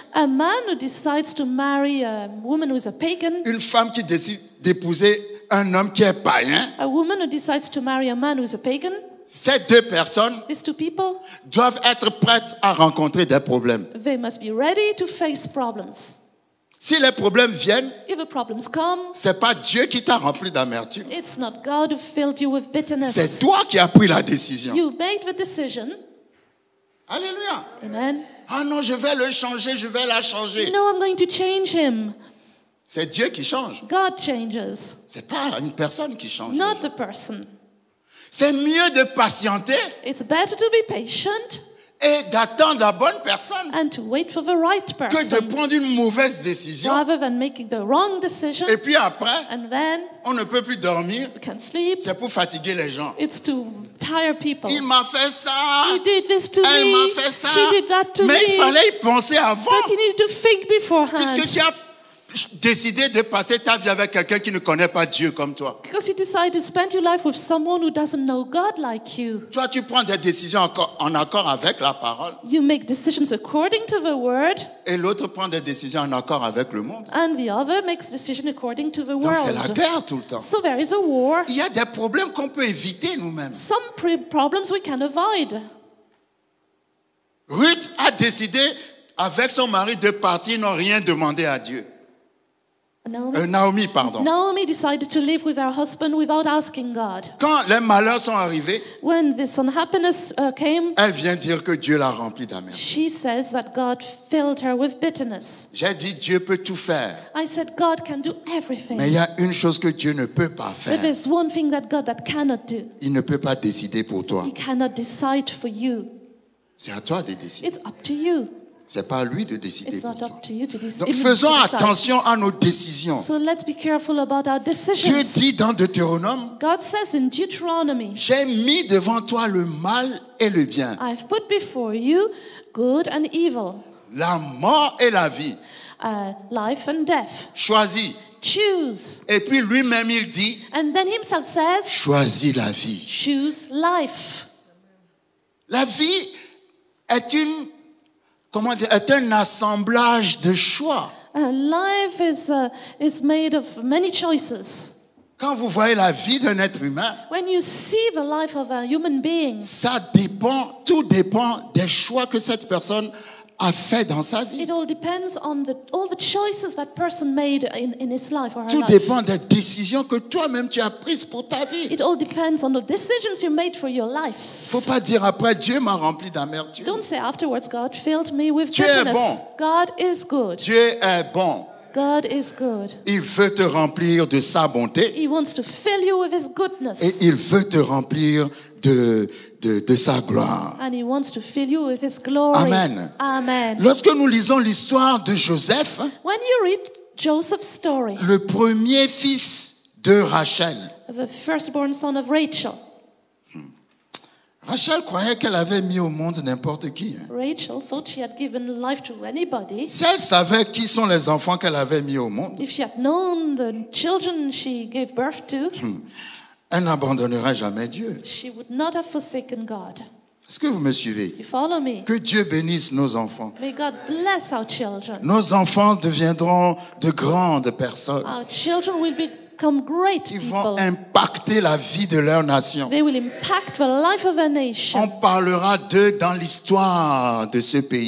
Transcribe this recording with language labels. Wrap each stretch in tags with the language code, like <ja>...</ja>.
<en>A man who decides to marry a woman who is a pagan,</en> <fr>une femme qui décide d'épouser un homme qui est païen,</fr> <en>a woman who decides to marry a man who is a pagan,</en> <fr>ces deux personnes</fr> <en>these two people,</en> <fr>doivent être prêtes à rencontrer des problèmes.</fr> <en>they must be ready to face problems.</en> <fr>Si les problèmes viennent,</fr> <en>If the problems come,</en> <fr>c'est pas Dieu qui t'a rempli d'amertume.</fr> <en>it's not God who filled you with</en> <fr>C'est</fr> <en>bitterness.</en> <fr>toi qui as pris la décision.</fr> <en>You made the decision.</en> <fr>Alléluia.</fr> <en>Amen.</en> <fr>Ah non, je vais le changer, je vais la changer.</fr> <en>No, I'm going to change him.</en> <fr>C'est Dieu qui change.</fr> <en>God changes,</en> <fr>C'est pas une personne qui change.</fr> <en>not the person.</en> <fr>C'est mieux de patienter</fr> <en>It's better to be patient</en> <fr>et d'attendre la bonne personne</fr> <en>and to wait for the right</en> <fr>que de</fr> <en>person</en> <fr>prendre une mauvaise décision.</fr> <en>rather than making the wrong decision</en> <fr>Et puis après,</fr> <en>and then</en> <fr>on ne peut plus dormir.</fr> <en>you can sleep.</en> <fr>C'est pour fatiguer les gens.</fr> <en>It's to tire people.</en> <fr>Il m'a fait ça.</fr> <en>He did this to</en> <fr>Elle</fr> <en>me.</en> <fr>m'a fait ça.</fr> <en>She did that to</en> <fr>Mais il</fr> <en>me.</en> <fr>fallait y penser avant.</fr> <en>But you need to think beforehand.</en> <fr>Puisque tu as décidé de passer ta vie avec quelqu'un qui ne connaît pas Dieu comme toi.</fr> <en>Because you decide to spend your life with someone who doesn't know God like you.</en> <fr>Toi, tu prends des décisions en accord avec la parole.</fr> <en>You make decisions according to the word,</en> <fr>Et l'autre prend des décisions en accord avec le monde.</fr> <en>and the other makes decisions according to the</en> <fr>Donc c'est la</fr> <en>world.</en> <fr>guerre tout le temps.</fr> <en>So there is a war.</en> <fr>Il y a des problèmes qu'on peut éviter nous-mêmes.</fr> <en>Some problems we can avoid.</en> <fr>Ruth a décidé avec son mari de partir, n'ont rien demandé à Dieu. Naomi, pardon.</fr> <en>Naomi decided to live with her husband without asking God.</en> <fr>Quand les malheurs sont arrivés,</fr> <en>When this unhappiness came,</en> <fr>elle vient dire que Dieu l'a remplie d'amertume.</fr> <en>she says that God filled her with bitterness.</en> <fr>J'ai dit Dieu peut tout faire,</fr> <en>I said God can do everything.</en> <fr>mais il y a une chose que Dieu ne peut pas</fr> <en>But</en> <fr>faire.</fr> <en>there's one thing that God cannot do.</en> <fr>Il ne peut pas décider pour toi.</fr> <en>He cannot decide for you.</en> <fr>C'est à toi de décider.</fr> <en>It's up to you.</en> <fr>C'est pas à lui de décider</fr> <en>It's</en> <fr>pour</fr> <en>not</en> <fr>toi.</fr> <en>up to you to</en> <fr>Donc</fr> <en>decide.</en> <fr>faisons attention à nos décisions.</fr> <en>So let's be careful about our</en> <fr>Dieu</fr> <en>decisions.</en> <fr>dit dans Deutéronome,</fr> <en>God says in Deuteronomy,</en> <fr>j'ai mis devant toi le mal et le bien,</fr> <en>I've put before you good and evil,</en> <fr>la mort et la vie.</fr> <en>life and death.</en> <fr>Choisis.</fr> <en>Choose.</en> <fr>Et puis lui-même il dit,</fr> <en>And then himself says,</en> <fr>choisis la vie.</fr> <en>choose life.</en> <fr>La vie est est un assemblage de choix.</fr> <en>Life is made of many choices.</en> <fr>Quand vous voyez la vie d'un être humain,</fr> <en>When you see the life of a human being,</en> <fr>tout dépend des choix que cette personne a fait dans sa vie.</fr> <en>it all depends on all the choices that person made in his life or her</en> <fr>Tout</fr> <en>life.</en> <fr>dépend des décisions que toi-même tu as prises pour ta vie.</fr> <en>It all depends on the decisions you made for your life.</en> <fr>Faut pas dire après Dieu m'a rempli d'amertume.</fr> <en>Don't say afterwards, God filled me with</en> <fr>Dieu est</fr> <en>bitterness.</en> <fr>bon.</fr> <en>God is good.</en> <fr>Dieu est bon.</fr> <en>God is good.</en> <fr>Il veut te remplir de sa bonté.</fr> <en>He wants to fill you with His goodness.</en> <fr>Et il veut te remplir de sa gloire.</fr> <en>And He wants to fill you with His glory.</en> <fr>Amen.</fr> <en>Amen.</en> <fr>Lorsque nous lisons l'histoire de Joseph,</fr> <en>When you read Joseph's story,</en> <fr>le premier fils de Rachel,</fr> <en>the firstborn son of Rachel,</en> <fr>Rachel croyait qu'elle avait mis au monde n'importe qui.</fr> <en>Rachel thought she had given life to anybody.</en> <fr>Si elle savait qui sont les enfants qu'elle avait mis au monde,</fr> <en>If she had known the children she gave birth to,</en> <fr>elle n'abandonnerait jamais Dieu.</fr> <en>she would not have forsaken God.</en> <fr>Est-ce que vous me suivez?</fr> <en>You follow me?</en> <fr>Que Dieu bénisse nos enfants.</fr> <en>May God bless our children.</en> <fr>Nos enfants deviendront de grandes personnes.</fr> <en>Our children will become great</en> <fr>Ils vont</fr> <en>people.</en> <fr>impacter la vie de leur nation.</fr> <en>They will impact the life of their</en> <fr>On</fr> <en>nation.</en> <fr>parlera d'eux dans l'histoire de ce pays.</fr>